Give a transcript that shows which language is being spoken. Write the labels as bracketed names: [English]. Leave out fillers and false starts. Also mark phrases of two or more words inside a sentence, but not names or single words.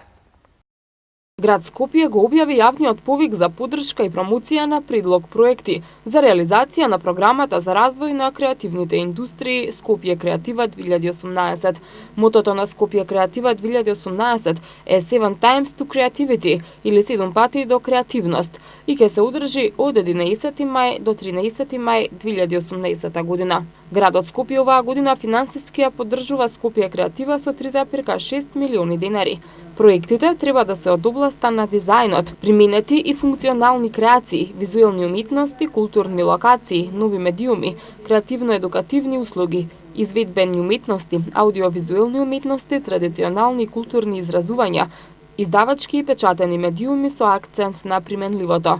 [Macedonian] Град Скопје го објави јавниот повик за поддршка и промоција на предлог проекти за реализација на програмата за развој на креативните индустрии Скопје Креатива 2018. Мотото на Скопје Креатива 2018 е 7 [English] times to creativity, [Macedonian] или 7 пати до креативност, и ќе се одржи од 11 мај до 13 мај 2018 година. Градот Скопје оваа година финансиски ја поддржува Скопје Креатива со 3,6 милиони денари. Проектите треба да се од областа на дизајнот, применети и функционални креации, визуелни уметности, културни локации, нови медиуми, креативно-едукативни услуги, изведбени уметности, аудиовизуелни уметности, традиционални и културни изразувања, издавачки и печатени медиуми со акцент на применливото.